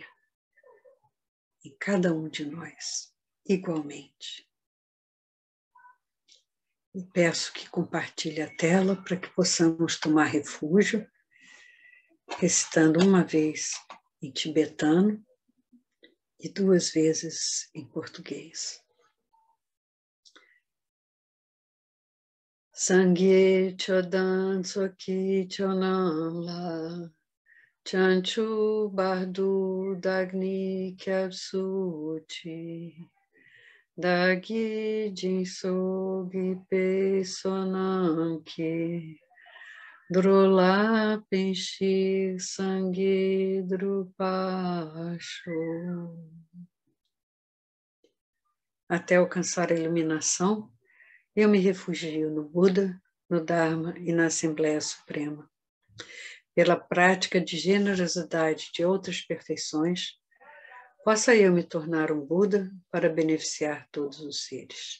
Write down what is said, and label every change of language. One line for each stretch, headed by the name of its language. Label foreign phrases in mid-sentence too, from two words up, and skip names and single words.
Portuguese: Em cada um de nós, igualmente. E peço que compartilhe a tela para que possamos tomar refúgio, recitando uma vez em tibetano e 2 vezes em português.
Tibetan: སངས་རྒྱས་ཆོས་དང་ཚོགས་ཀྱི་མཆོག་རྣམས་ལ། བྱང་ཆུབ་བར་དུ་བདག་ནི་སྐྱབས་སུ་མཆི། བདག་གིས་སྦྱིན་སོགས་བགྱིས་པའི་བསོད་ནམས་ཀྱིས། འགྲོ་ལ་ཕན་ཕྱིར་སངས་རྒྱས་འགྲུབ་པར་ཤོག.
Portuguese: Até alcançar a iluminação, eu me refugio no Buda, no Dharma e na Assembleia Suprema. Pela prática de generosidade de outras perfeições, possa eu me tornar um Buda para beneficiar todos os seres.